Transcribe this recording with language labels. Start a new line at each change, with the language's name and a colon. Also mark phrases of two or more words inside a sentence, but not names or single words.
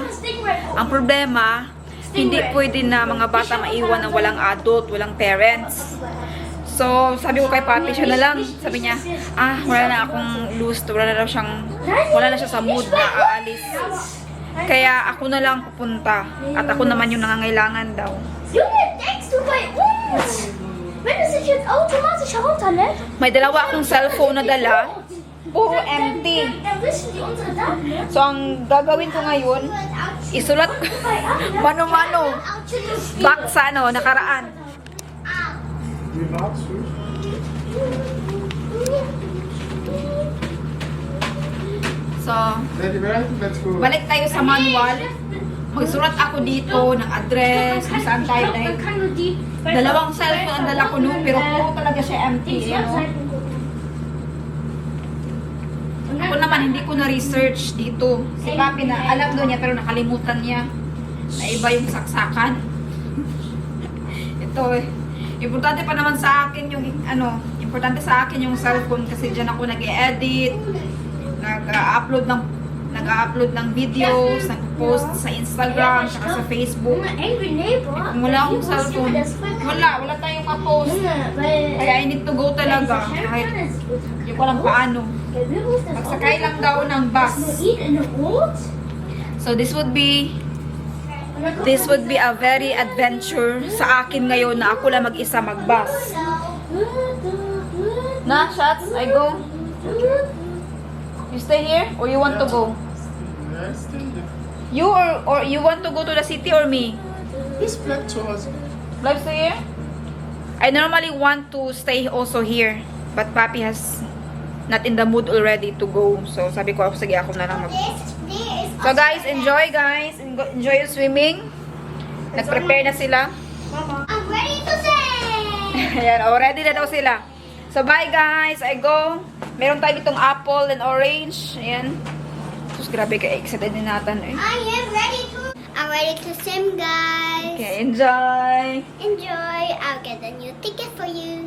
Filipino: Ang problema, hindi pwede na mga bata maiwan ng walang adult, walang parents. So, sabi ko kay Papi, siya na lang. Sabi niya, wala na akong lust. Wala na siya sa mood na aalis. Kaya ako na lang pupunta. At ako naman yung nangangailangan daw.
German: Junge, denkst du bei uns? Wenn es sich jetzt automatisch herunterlädt?
Filipino: May dalawa akong cellphone na dala. Puro empty.
German: Dann wissen die unsere Daten, ne?
Filipino: So, ang gagawin ko ngayon, isulat ko mano-mano. Back sa nakaraan.
German: Wie war's?
English: So, Let's go.
Filipino: balik tayo sa manual. Magsulat ako dito ng address, kung saan tayo dahil
German: Man kann nur die
Filipino: dalawang cellphone ang dala ko no, pero puro talaga siya empty. Ayan, oh. Ako naman, hindi ko na-research dito. Si Papi na, alam doon niya, pero nakalimutan niya na iba yung saksakan. Ito eh. Importante pa naman sa akin yung, importante sa akin yung cellphone kasi dyan ako nag-e-edit, nag-upload ng videos, nag-post sa Instagram, saka sa Facebook.
English: Angry Neighbor.
Filipino: Kung wala akong cellphone, wala tayong ma-post.
English: Kaya I need to go talaga.
Filipino: Kahit hindi ko alam paano. Magsakay lang daw ng bus.
English: So this would be a very adventure
Filipino: sa akin ngayon na ako lang mag-isa mag-bus. Na,
English: Shots, I go. You stay here or you want to go? You or you want to go to the city or me?
German: Ich bleib zu Hause. Bleibst du
English: here?
German: I normally want to stay also here, but Papi has not in the mood already to go.
Filipino: So sabi ko, sige ako na lang mag.
English: So guys, enjoy guys. Enjoy your swimming.
Filipino: Nag-prepare na sila.
English: I'm ready to sing!
Filipino: Ayan, ready na daw sila.
English: So bye guys, I go.
Filipino: Meron tayo ditong
English: apple and orange.
Filipino: Ayan. Sus, grabe ka excited din natin eh.
English: I'm ready to swim, guys. Okay, enjoy. Enjoy. I'll get a new ticket for you.